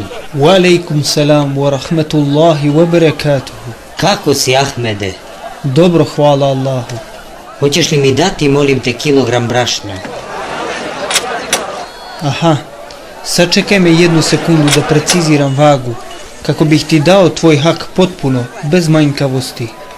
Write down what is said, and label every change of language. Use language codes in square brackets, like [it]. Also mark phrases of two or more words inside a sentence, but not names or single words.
[ar] وعليكم السلام ورحمة الله وبركاته. [bs] Kako si, Ahmede? Dobro, hvala Allahu. Hoćeš li mi dati, molim te, kilogram brašna? Aha, sačekaj me 1 sekundu da preciziram vagu, kako bih ti dao tvoj hak potpuno, bez manjkavosti.